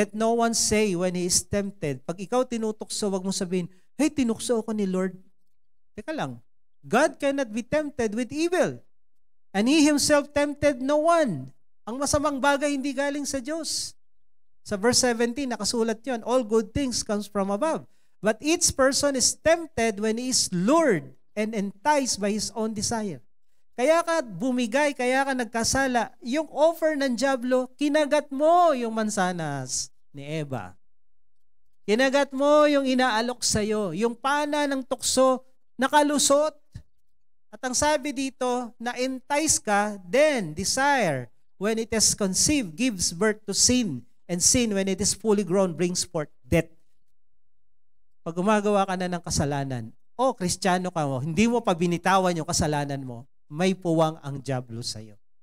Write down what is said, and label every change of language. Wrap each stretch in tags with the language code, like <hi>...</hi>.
<en>Let no one say when he is tempted.</en> <tl>Pag ikaw tinutukso, wag mo sabihin, hey, tinukso ako ni Lord. Teka lang.</tl> <en>God cannot be tempted with evil. And He Himself tempted no one.</en> <tl>Ang masamang bagay hindi galing sa Diyos. Sa verse 17, nakasulat yun,</tl> <en>all good things comes from above. But each person is tempted when he is lured and enticed by his own desire.</en> <tl>Kaya ka bumigay, kaya ka nagkasala. Yung offer ng dyablo, kinagat mo yung mansanas ni Eva. Kinagat mo yung inaalok sa'yo. Yung pana ng tukso, nakalusot. At ang sabi dito, na-entice ka,</tl> <en>then desire, when it is conceived, gives birth to sin. And sin, when it is fully grown, brings forth death.</en> <tl>Pag gumagawa ka na ng kasalanan, o Kristiyano ka mo, hindi mo pa binitawan yung kasalanan mo, may puwang ang dyablo sa'yo.</tl>